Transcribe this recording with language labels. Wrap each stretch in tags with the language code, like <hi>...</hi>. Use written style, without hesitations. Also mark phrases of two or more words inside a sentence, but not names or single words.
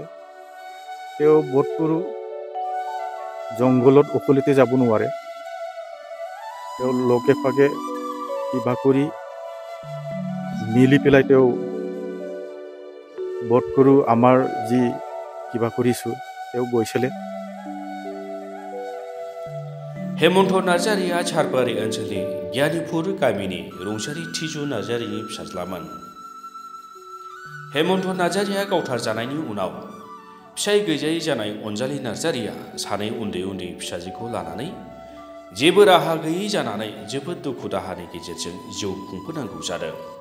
<as>তেওঁ বোধকৰো জংঘলত অকলেতে যাব নোৱাৰে। তেওঁ লগে ভাগে কিবা কৰি মিলি পেলাই তেওঁ বোধকৰো আমাৰ যি কিবা কৰিছোঁ তেওঁ গৈছিলে।</as> <brx>हेमन्त नार्जारिया झारबारि ओनसोलनि गियानिपुर गामिनि रुंसारि थिजु नार्जारिनि फिसाज्लामोन। हेमन्त नार्जारिया गावथारजानायनि उनाव फिसाय गैजायै जानाय अनजालि नार्जारिया सानै उन्दै फिसाजोखौ लानानै जेबो राहा गैयै जानानै जोबोद दुखु दाहानि गेजेरजों जिउ खुंबोनांगौ जादों।</brx>